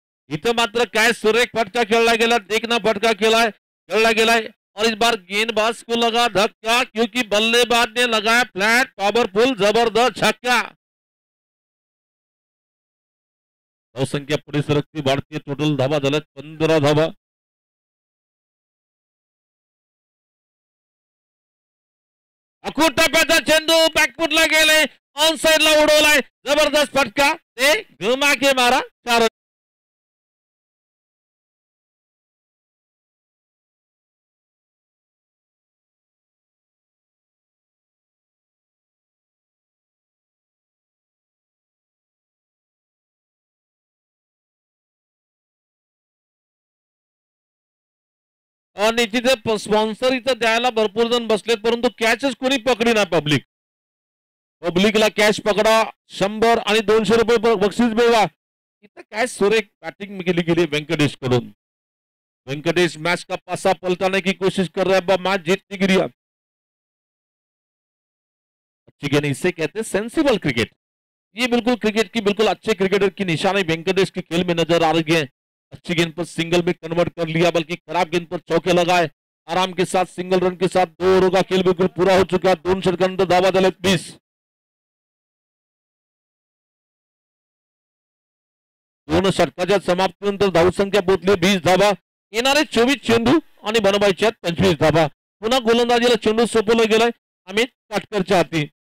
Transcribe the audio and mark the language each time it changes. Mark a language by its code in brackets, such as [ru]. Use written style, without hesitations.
[mr] इथं मात्र काय सुरेख फटका खेळला गेला, देखना फटका खेळला गेलाय [hi] और इस बार गेंदबाज को लगा धक्का क्योंकि बल्लेबाज ने लगाया फ्लैट, पावरफुल जबरदस्त छक्का। [mr] धावसंख्या पुढे सरकती वाढते, टोटल धावा झाल्यात 15 धावा। अखूट टप्प्याचा चेंडू बॅकफुटला गेले, ऑन साइडला उडवलाय, जबरदस्त फटका, ते [hi] घुमा के मारा [mr] 4 निश्चित स्पॉन्सर इथं द्यायला भरपूर जण बसलेत, परंतु कॅचच कोणी पकडी ना। पब्लिकला कॅच पकडा, 100 आणि 200 रुपये बक्षीस मिळवा। इथं काय सुरेख बॅटिंग केली गेली वेंकटेश कडून। [hi] वेंकटेश मैच का पासा पलटाने की कोशिश कर रहा है, मैच जीतने की लिया। अच्छी गेंद, इसे कहते हैं सेंसिबल क्रिकेट। ये बिल्कुल क्रिकेट की बिल्कुल अच्छे क्रिकेटर की निशानी वेंकटेश के खेल में नजर आ रही है। अच्छी गेंद पर सिंगल में कन्वर्ट कर लिया, बल्कि खराब गेंद पर चौके लगाए, आराम के साथ सिंगल रन के साथ 2 ओव्हर का खेल बिल्कुल पूरा हो चुका है। [mr] 2 षटकांनंतर धावा झाल्यात 20। दोन षटकाच्या समाप्तीनंतर धावसंख्या पोहोचली 20 धावा। येणारे 24 चेंडू आणि बनवायचे 25 धावा। पुन्हा गोलंदाजीला चेंडू सोपवला गेलाय अमित काटकरच्या हाती।